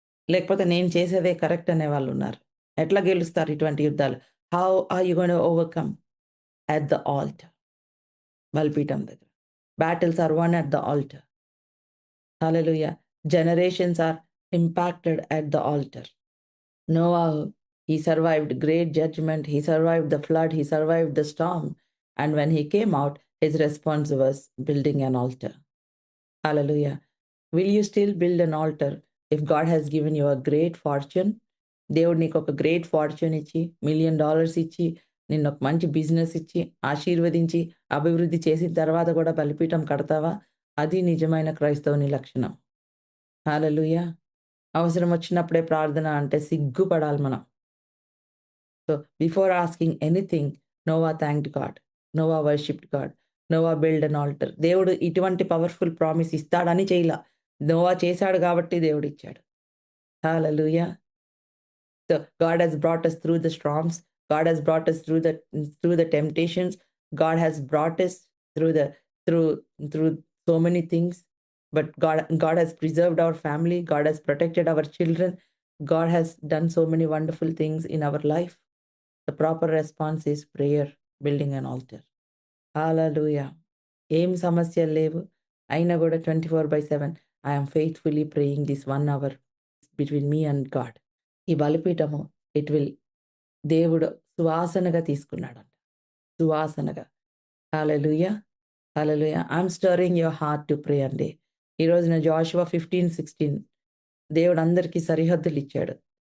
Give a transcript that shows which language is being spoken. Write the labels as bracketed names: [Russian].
[Telugu] లేకపోతే నేను చేసేదే కరెక్ట్ అనేవాళ్ళున్నారు. ఎట్లా గెలుస్తారు ఇటువంటి యుద్ధాలు? [English] How are you going to overcome? At the altar. [Telugu] బలిపీఠం దగ్గర. [English] Battles are won at the altar. Hallelujah! Generations are impacted at the altar. Noah, he survived great judgment, he survived the flood, he survived the storm. And when he came out, his response was building an altar. Hallelujah. Will you still build an altar if God has given you a great fortune? [Telugu] దేవుడు నీకు ఒక great fortune ఇచ్చి, $1 million ఇచ్చి, నిన్ను ఒక మంచి business ఇచ్చి, ఆశీర్వదించి, అభివృద్ధి చేసిన తర్వాత కూడా బలిపీఠం కడతావా? అది నిజమైన క్రైస్తవుని లక్షణం. హల్లెలూయా! అవసరం వచ్చినప్పుడే ప్రార్థన అంటే సిగ్గుపడాలి మనం. [English] So, before asking anything, Noah thanked God. Noah worshipped God. Noah build an altar. [Telugu] దేవుడు ఇటువంటి పవర్‌ఫుల్ ప్రామిస్ ఇస్తాడని చేయలా. నోవా చేశాడు కాబట్టి దేవుడిచ్చాడు. హల్లెలూయా! [English] So God has brought us through the storms. God has brought us through the temptations. God has brought us through so many things. But God has preserved our family. God has protected our children. God has done so many wonderful things in our life. The proper response is prayer, building an altar. Hallelujah. [Telugu] ఏం సమస్యలు లేవు. అయినా కూడా [English] 24/7 I am faithfully praying this 1 hour between me and God. [Telugu] ఈ బలిపీఠము దేవుడు సువాసనగా తీసుకున్నాడంట. సువాసనగా. హల్లెలూయా! హల్లెలూయా! [English] I am stirring your heart to pray అండి. [Telugu] ఈ రోజున జాషువా 15:16 దేవుడు అందరికీ సరిహద్దులు ఇచ్చాడు.